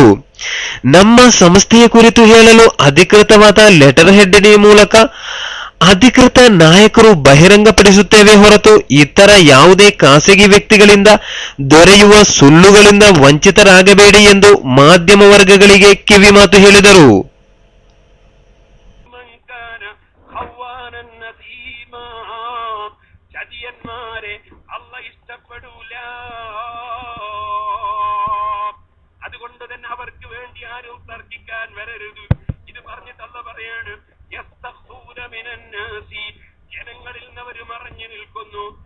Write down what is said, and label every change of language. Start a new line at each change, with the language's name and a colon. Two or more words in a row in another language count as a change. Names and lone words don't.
Kannada: ನಮ್ಮ ಸಂಸ್ಥೆಯ ಕುರಿತು ಹೇಳಲು ಅಧಿಕೃತವಾದ
English: letter head
Kannada: ಮೂಲಕ ಅಧಿಕೃತ ನಾಯಕರು ಬಹಿರಂಗಪಡಿಸುತ್ತೇವೆ ಹೊರತು ಇತರ ಯಾವುದೇ ಖಾಸಗಿ ವ್ಯಕ್ತಿಗಳಿಂದ ದೊರೆಯುವ ಸುಳ್ಳುಗಳಿಂದ ವಂಚಿತರಾಗಬೇಡಿ ಎಂದು ಮಾಧ್ಯಮ ವರ್ಗಗಳಿಗೆ ಕಿವಿಮಾತು ಹೇಳಿದರು.
Malayalam: അതുകൊണ്ട് തന്നെ അവർക്ക് വേണ്ടി ആരും തർക്കിക്കാൻ വരരുത്. ഇത് പറഞ്ഞിട്ട് അല്ലാഹു പറയാണ്, ജനങ്ങളിൽ നിന്ന് അവർ മറഞ്ഞു നിൽക്കുന്നു.